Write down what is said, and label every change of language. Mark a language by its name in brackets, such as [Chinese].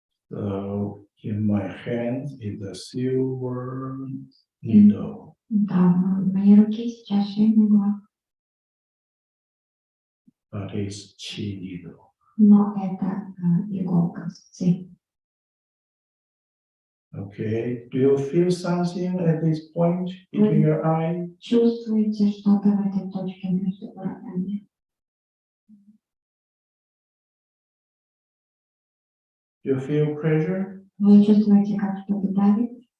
[English] So in my hand is a silver needle. [Russian] Да, в моей руке сейчас шейный иглок, [English] But it's chi needle. [Russian] но это иголка с ци. [English] Okay. Do you feel something at this point between your eye? [Russian] Чувствуете что-то в этой точке между глазами? [English] Do you feel pressure? [Russian] Вы чувствуете, как что-то давит?